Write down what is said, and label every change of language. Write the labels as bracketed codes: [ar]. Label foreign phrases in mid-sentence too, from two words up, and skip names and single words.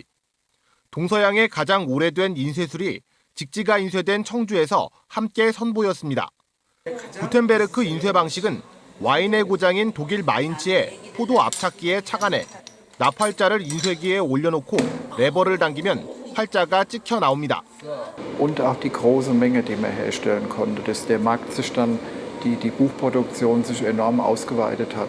[ko] 동서양의 가장 오래된 인쇄술이 직지가 인쇄된 청주에서 함께 선보였습니다. 구텐베르크 인쇄 방식은 와인의 고장인 독일 마인츠의 포도 압착기에 착안해 납활자를 인쇄기에 올려놓고 레버를 당기면 활자가 찍혀 나옵니다. [de] Und auch die große Menge, die man herstellen konnte, dass der Markt sich dann, die Buchproduktion sich enorm ausgeweitet hat.